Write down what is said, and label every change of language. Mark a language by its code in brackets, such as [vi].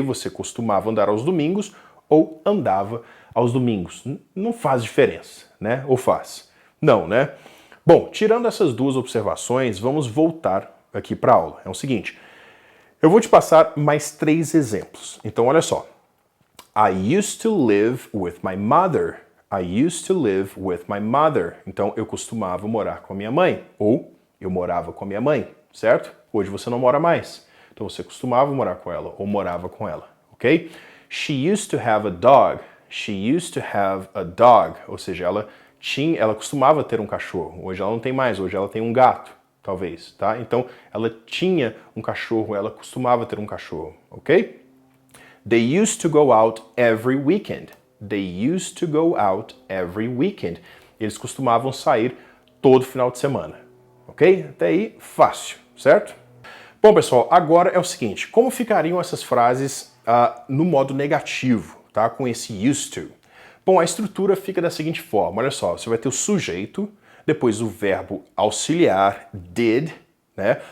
[pt] Você costumava andar aos domingos ou andava aos domingos. Não faz diferença, né? Ou faz? Não, né? Bom, tirando essas duas observações, vamos voltar aqui para a aula. É o seguinte, eu vou te passar mais 3 exemplos. Então, olha só. [en] I used to live with my mother. I used to live with my mother. [pt] Então, eu costumava morar com a minha mãe. Ou, eu morava com a minha mãe, certo? Hoje você não mora mais. Então, você costumava morar com ela ou morava com ela, ok? [en] She used to have a dog. She used to have a dog. [pt] Ou seja, ela costumava ter um cachorro. Hoje ela não tem mais, hoje ela tem um gato, talvez, tá? Então, ela tinha um cachorro, ela costumava ter um cachorro, ok? [en] They used to go out every weekend. They used to go out every weekend. [pt] Eles costumavam sair todo final de semana, ok? Até aí, fácil, certo? Bom, pessoal, agora é o seguinte, como ficariam essas frases no modo negativo, tá? Com esse used to? Bom, a estrutura fica da seguinte forma, olha só, você vai ter o sujeito, depois o verbo auxiliar, did, né?